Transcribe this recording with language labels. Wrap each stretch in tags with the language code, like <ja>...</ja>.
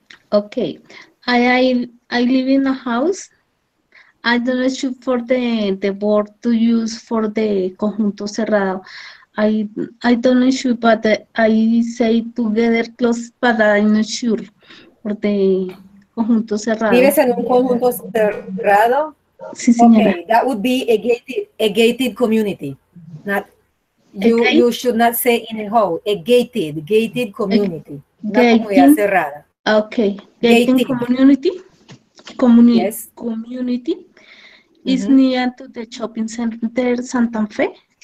<en>Okay. I live in a house. I don't choose for the word to use for the</en> <es>conjunto cerrado.</es> <en>I don't sure, but I say together close, but I'm not sure for the</en> <es>conjunto cerrado. ¿Vives en un conjunto cerrado? Sí, señora.</es> <en>Okay, that would be a gated community. Not you should not say in a hole. A gated community.</en> <es>Una comunidad cerrada.</es> <en>Okay. Gated community. Yes. Community is near to the shopping center Santa Fe.</en>